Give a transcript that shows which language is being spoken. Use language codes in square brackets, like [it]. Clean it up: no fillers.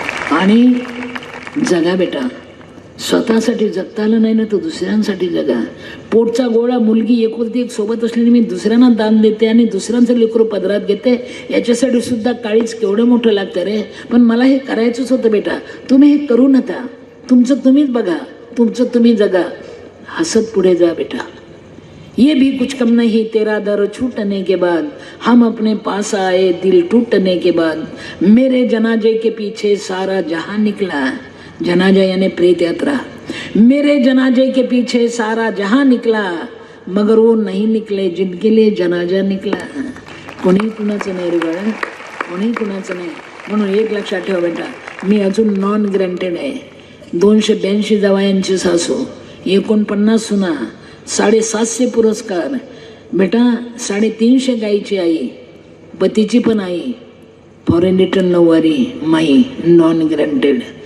[mr] आणि जगा बेटा. स्वतःसाठी जगता आलं नाही ना, तर दुसऱ्यांसाठी जगा. पोटचा गोळा, मुलगी एकुलती एक सोबत असलेली मी दुसऱ्यांना दान देते आणि दुसऱ्यांचं लेकरू पदरात घेते. याच्यासाठी सुद्धा काळीच केवढं मोठं लागतं रे. पण मला हे करायचंच होतं बेटा. तुम्ही हे करू नका. तुमचं तुम्हीच बघा, तुमचं तुम्ही जगा. हसत पुढे जा बेटा. [hi] ये भी कुछ कम नहीं तेरा दर छूटने के बाद, हम अपने पास आए दिल टूटने के बाद, मेरे जनाजे के पीछे सारा जहां निकला. जनाजा यानी प्रेत यात्रा. मेरे जनाजे के पीछे सारा जहां निकला, मगर वो नहीं निकले जिनके लिए जनाजा निकला. [mr] कोणी कुणाचं नाही रे बाळा, कोणी कुणाचं नाही. म्हणून एक लक्षात ठेवा बेटा, मी अजून नॉन ग्रँटेड आहे. 282 जावयांची सासू, 49 सुना, 750 पुरस्कार. बेटा 350 गाईची आई, पतीची पण आई, फॉरेन रिटर्न 9वारी माई, नॉन ग्रँटेड.